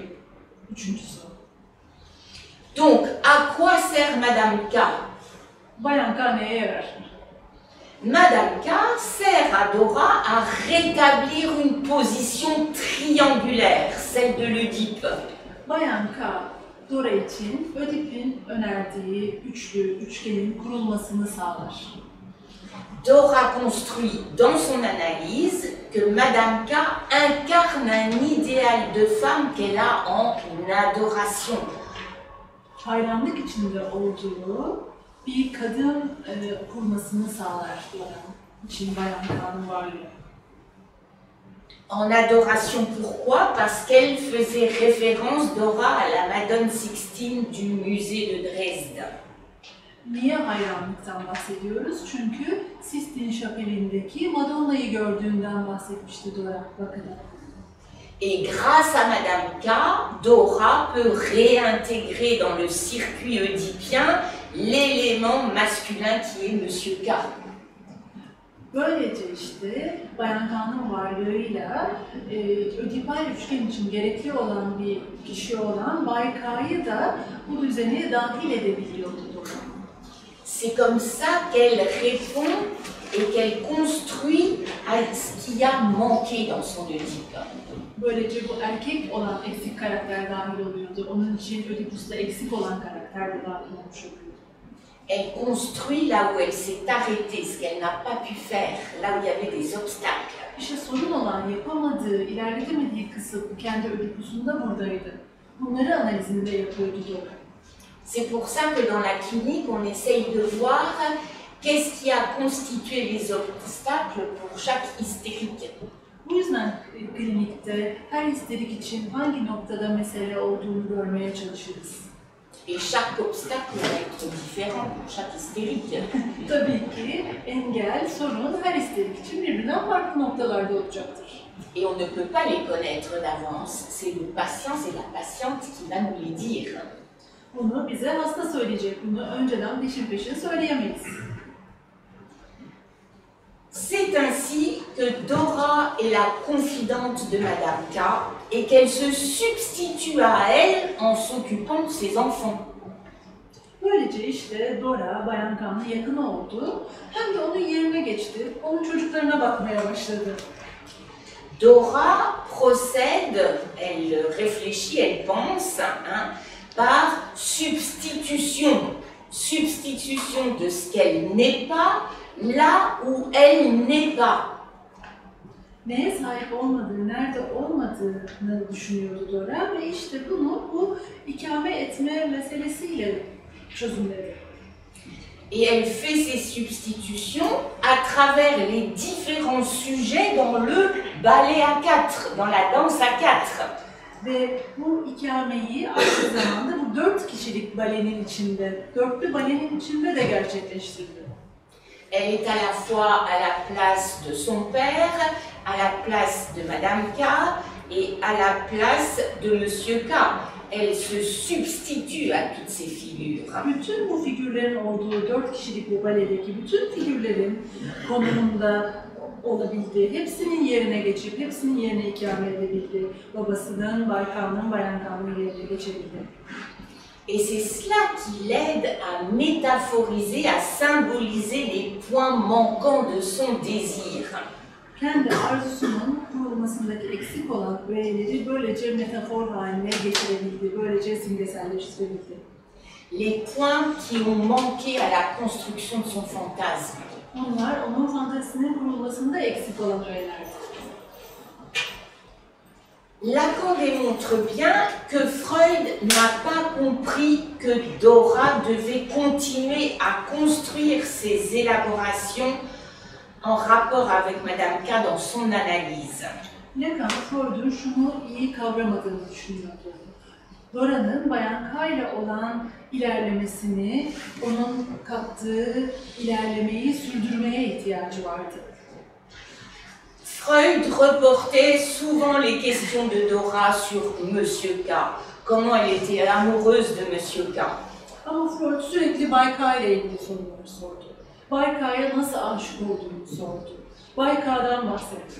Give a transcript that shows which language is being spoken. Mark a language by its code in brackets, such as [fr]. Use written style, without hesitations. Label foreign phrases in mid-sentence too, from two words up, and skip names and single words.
[tr] Üçüncü soru. [fr] Donc, à quoi sert Madame K? [tr] Bayan K neye yarar? [fr] Madame K sert à Dora à rétablir une position triangulaire, celle de l'Œdipe. [tr] Bayan K, Dora için Ödip'in önerdiği üçgenin kurulmasını sağlar. [fr] Dora construit dans son analyse que Madame K incarne un idéal de femme qu'elle a en adoration. [tr] Hayranlık içinde olduğu bir kadın kurmasını sağlar Dora için Bayan K'nın varlığı. [fr] En adoration, pourquoi? Parce qu'elle faisait référence, Dora, à la Madone Sixtine du musée de Dresde. [tr] Niye hayranlıktan bahsediyoruz? Çünkü Sistine Şapeli'ndeki Madonna'yı gördüğünden bahsetmişti Dora bakın. [fr] Et grâce à Madame K, Dora peut réintégrer dans le circuit oedipien l'élément masculin qui est Monsieur K. [tr] Böylece işte Bayan K'nın varlığıyla ödipal üçgen için gerekli olan bir kişi olan Bay K'yı da bu düzene dahil edebiliyordu Dora. [fr] C'est comme ça qu'elle répond et qu'elle construit à ce qui a manqué dans son Oedipe. [tr] Böylece bu erkek olan eksik karakter dahil oluyordu. Onun için Ödipus'ta eksik olan karakter de dahil olmuş oluyordu. [fr] Elle construit là où elle s'est arrêtée, ce qu'elle n'a pas pu faire, là où il y avait des obstacles. [tr] İşte sorun olan yapamadığı, ilerletemediği kısım kendi Ödipus'unda buradaydı. Bunları analizinde yapıyordu Dora. [fr] C'est pour ça que dans la clinique, on essaye de voir qu'est-ce qui a constitué les obstacles pour chaque hystérique. [tr] Bu yüzden klinikte her histerik için hangi noktada mesele olduğunu görmeye çalışırız. [fr] Et chaque obstacle va être différent pour chaque hystérique. [tr] Tabii ki engel, sorun her histerik için birbirinden farklı noktalarda olacaktır. [fr] Et on ne peut pas les connaître d'avance. C'est le patient, c'est la patiente qui va nous les dire. [tr] Bunu bize hasta söyleyecek, bunu önceden peşin peşin söyleyemeyiz. [fr] C'est ainsi que Dora est la confidente de Madame K et qu'elle se substitue à elle en s'occupant de ses enfants. [tr] Böylece işte Dora, Bayan K'nın yakını oldu, hem de onun yerine geçti, onun çocuklarına bakmaya başladı. [fr] Dora procède, elle réfléchit, elle pense, hein, par substitution. Substitution de ce qu'elle n'est pas, là où elle n'est pas. [tr] neye sahip olmadığı, nerede olmadığını düşünüyordu Dora ve işte bunu bu ikame etme meselesiyle çözümledi. [fr] Et elle fait ses substitutions à travers les différents sujets dans le ballet à quatre, dans la danse à quatre. [tr] Ve bu ikameyi aynı zamanda bu 4 kişilik balenin içinde, dörtlü balenin içinde de gerçekleştirdi. [fr] Elle est à la fois à la place de son père, à la place de Madame K et à la place de Monsieur K. Elle se substitue à toutes ces figures. [tr] Bütün bu figürlerin olduğu 4 kişilik bu baledeki bütün figürlerin konumunda olabildi. Hepsinin yerine geçip, hepsinin yerine ikame edebildi. Babasının, Bay K'nın, Bayan K'nın yerine geçebildi. [fr] Et c'est cela qui l'aide à métaphoriser, à symboliser les points manquants de son désir. [tr] Kendi arzusunun kurulmasındaki eksik olan öğeleri böylece metafor haline getirebildi, böylece simgeselleştirebildi. [fr] Les points qui ont manqué à la construction de son fantasme. [tr] Onlar onun fantezisinin kurulmasında eksik olan öğelerdi. [fr] Lacan démontre bien que Freud n'a pas compris que Dora devait continuer à construire ses élaborations en rapport avec Madame K dans son analyse. [tr] Lacan, Freud'un şunu iyi kavramadığını düşünüyordu. Dora'nın Bayan K ile olan ilerlemesini, onun kattığı ilerlemeyi sürdürmeye ihtiyacı vardı. [fr] Freud reportait souvent les questions de Dora sur Monsieur K, comment elle était amoureuse de Monsieur K. [tr] Ama Freud sürekli Bay K ile ilgili sorular sordu. Bay K'ya nasıl aşık olduğunu sordu. Bay K'dan bahsetti.